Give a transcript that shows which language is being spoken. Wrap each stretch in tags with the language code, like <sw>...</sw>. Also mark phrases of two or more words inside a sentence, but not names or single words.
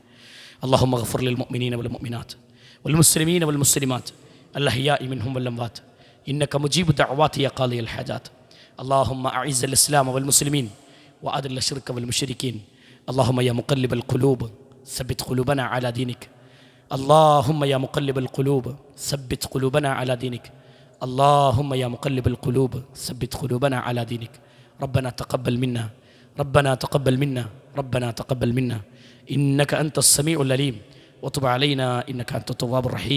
<ar>اللهم اغفر للمؤمنين والمؤمنات والمسلمين والمسلمات الأحياء منهم والأموات إنك مجيب الدعوات يا قاضي الحاجات. اللهم أعز الإسلام والمسلمين وأذل الشرك والمشركين. اللهم يا مقلب القلوب ثبت قلوبنا على دينك. اللهم يا مقلب القلوب ثبت قلوبنا على دينك. اللهم يا مقلب القلوب ثبت قلوبنا على دينك. ربنا تقبل منا، ربنا تقبل منا، ربنا تقبل منا إنك أنت السميع العليم وتب علينا إنك أنت التواب الرحيم.</ar>